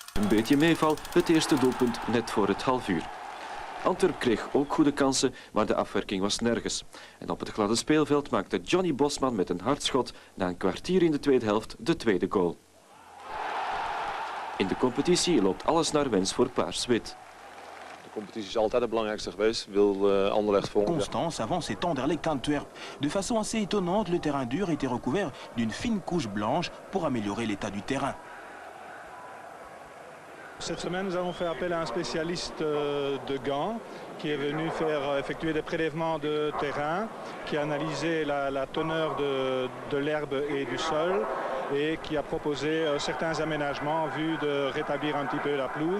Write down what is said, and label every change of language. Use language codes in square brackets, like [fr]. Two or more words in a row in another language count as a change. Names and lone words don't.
[nl] beetje meeval het eerste doelpunt net voor het halfuur. Antwerp kreeg ook goede kansen, maar de afwerking was nergens. En op het gladde speelveld maakte Johnny Bosman met een hard schot na een kwartier in de tweede helft de tweede goal. In de competitie loopt alles naar wens voor Paars-Wit. De competitie is altijd het belangrijkste geweest. Wil Anderlecht volgen. [fr] Constance avance cet Anderlecht Antwerp. De façon assez étonnante, le terrain dur était recouvert d'une fine couche blanche pour améliorer l'état du terrain. Cette semaine, nous avons fait appel à un spécialiste de Gand qui est venu effectuer des prélèvements de terrain, qui a analysé la teneur de l'herbe et du sol et qui a proposé certains aménagements en vue de rétablir un petit peu la pelouse.